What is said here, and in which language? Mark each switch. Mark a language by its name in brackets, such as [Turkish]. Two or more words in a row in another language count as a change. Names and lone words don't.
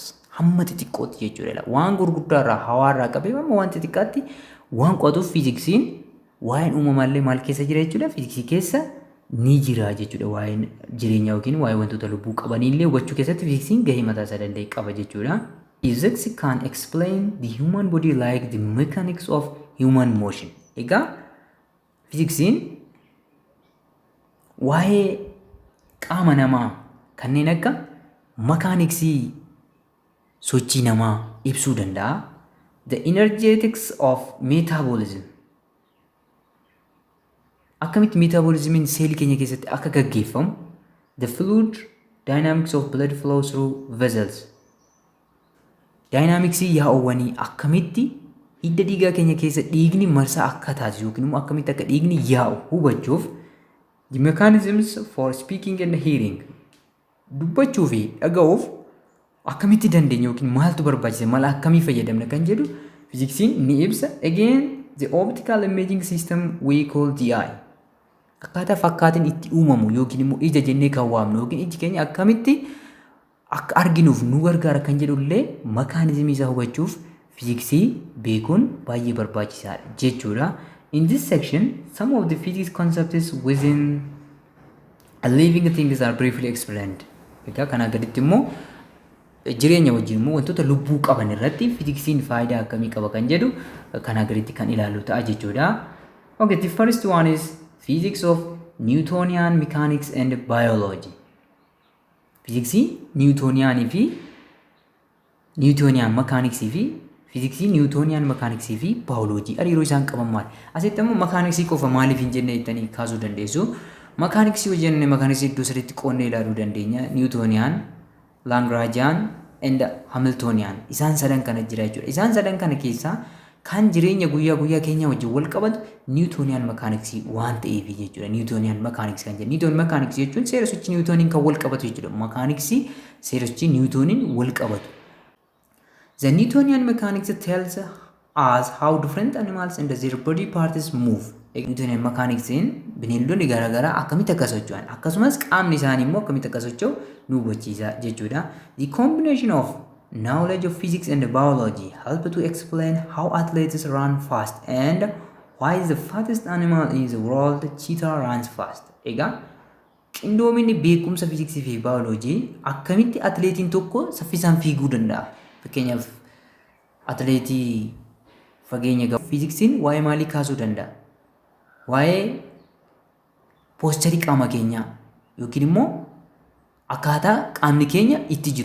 [Oromo] Hamma xixiqqootti jechuudha. Waan gurguddaarraa hawaarraa qabee hamma waan xixiqqaatti waan qo'atuuf fiiziksiin waa'een uumamaallee maal keessa jira jechuudha? Fiiziksii keessa ni jira jechuudha. Waa'een jireenyaa yookiin waa'ee wantoota lubbuu qabanillee hubachuu keessatti fiiziksiin gahee mataa isaa danda'e qaba jechuudha. [English] Physics can explain the human body like the mechanics of human motion. [Oromo] Egaa fiiziksiin waa'ee qaama namaa kanneen akka makaaniksii sochii namaa ibsuu danda'a. [English] The energetics of metabolism. [Oromo] Akkamitti metabolismiin seelii keenya keessatti akka gaggeeffamu. [English] The fluid dynamics of blood flow through vessels. [Oromo] Dynamicsii yaa'uwwanii akkamitti hidda dhiigaa keenya keessa dhiigni marsaa akka taasisu yookiin immoo akkamitti akka dhiigni yaa'u hubachuuf. [English] The mechanisms for speaking and hearing. [Oromo] Dubbachuu fi dhaga'uuf akkamitti dandeenya yookiin maaltu barbaachisa mala akkamii fayyadamna kan jedhu fiiziksiin ni ibsa. [English] Again, the optical imaging system we call the eye. [Oromo] Akkaataa fakkaatiin itti uumamu yookiin immoo ija jennee kan waamnu yookiin iji keenya akkamitti akka arginuuf nu gargaara kan jedhullee makaanizimii isaa hubachuuf fiiziksii beekuun baay'ee barbaachisaadha jechuudha. [English] In this section, some of the physics concepts within a living things are briefly explained. [Oromo] Egaa kana gaditti immoo jireenya wajjin immoo wantoota lubbuu qaban irratti fiiziksiin faayidaa akkamii qaba kan jedhu kana gaditti kan ilaallu ta'a jechuudha. [English] Okay, the first one is physics of Newtonian mechanics and biology. [Oromo] Fiiziksii Newtonian fi [English] Newtonian mechanics [Oromo] fi fiiziksii [English] Newtonian mechanics [Oromo] fi biology hariiroo isaan qaban maali? Asitti immoo mechanics qofa maaliif hin jenne jettanii kaasuu dandeessu. Mechanics yoo jenne mechanics iddoo sadiitti qoonnee ilaaluu dandeenya. [English] Newtonian, Lagrangian and Hamiltonian. [Oromo] Isaan sadan kana jira jechuudha. Isaan sadan kana keessaa kan jireenya guyyaa guyyaa keenya wajjin wal qabatu [English] Newtonian mechanics [Oromo] waan ta'eef jechuudha. [English] Newtonian mechanics [Oromo] kan jennu. [English] Newtonian mechanics [Oromo] jechuun seera sochii Newtoniin kan wal qabatu jechuudha. Mechanics seera sochii Newtoniin wal qabatu. [English] The Newtonian mechanics tells us how different animals and their body parts move. Newtonian mechanics [Oromo] bineeldonni garaagaraa akkamitti akka socho'an akkasumas qaamni isaanii immoo akkamitti akka socho'u nu hubachiisa jechuudha. [English] The combination of knowledge of physics and biology help to explain how athletes run fast and why the fastest animal in the world, cheetah, runs fast. [Oromo] Egaa qindoominni beekumsa fiiziksii fi baayoloojii akkamitti atleetiin tokko saffisaan fiiguu danda'a. Fakkeenyaaf atleetii fageenya gahu fiiziksiin waa'ee maalii kaasuu danda'a? Waa'ee poosterii qaama keenyaa yookiin immoo akkaataa qaamni keenya itti jiru.